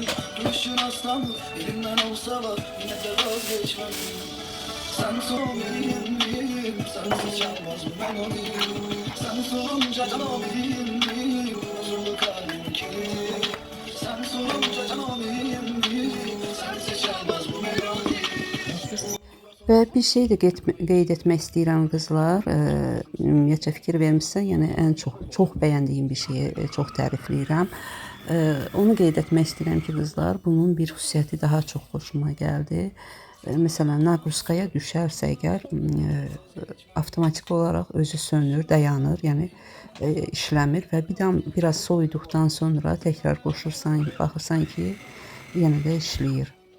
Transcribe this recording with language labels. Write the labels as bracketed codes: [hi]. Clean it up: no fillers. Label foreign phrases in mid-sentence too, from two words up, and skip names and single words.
[tr] Düşün aslanım elimden olsalar yine de vazgeçmem. Sen sormayayım, sensiz çalmaz bu melodi. Sen sorunca can olayım, bozuldu kalbim ki. Sen sorunca can olayım, sensiz çalmaz bu melodi. [az] Və bir şey də qeyd etmək istəyirəm qızlar. Ümumiyyətcə fikir vermişsə, yəni ən çox bəyəndiyim bir şeyi çox tərifləyirəm. Onu qeyd etmək istəyirəm ki, qızlar, bunun bir xüsusiyyəti daha çox xoşuma gəldi. Məsələn, naqruskaya düşərsə əgər, avtomatik olaraq özü sönür, dayanır, yəni işləmir və biraz soyuduqdan sonra təkrar qoşursan, baxırsan ki, yenə də işləyir.